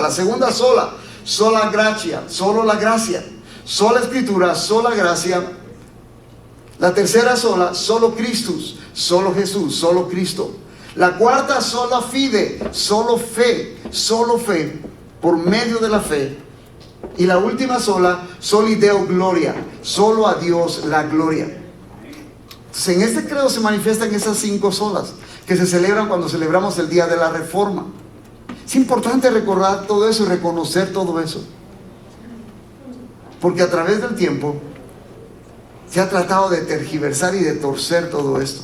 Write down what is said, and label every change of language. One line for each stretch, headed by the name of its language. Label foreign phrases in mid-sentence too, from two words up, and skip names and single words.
Spanish: La segunda sola, sola gracia, solo la gracia, sola Escritura, sola gracia. La tercera sola, solo Christus, solo Jesús, solo Cristo. La cuarta
Latin: sola fide,
Spanish: solo fe, por medio de la fe. Y la última sola,
Latin: soli Deo gloria,
Spanish: solo a Dios la gloria. Entonces, en este credo se manifiestan esas 5 solas que se celebran cuando celebramos el día de la Reforma. Es importante recordar todo eso y reconocer todo eso, porque a través del tiempo se ha tratado de tergiversar y de torcer todo esto.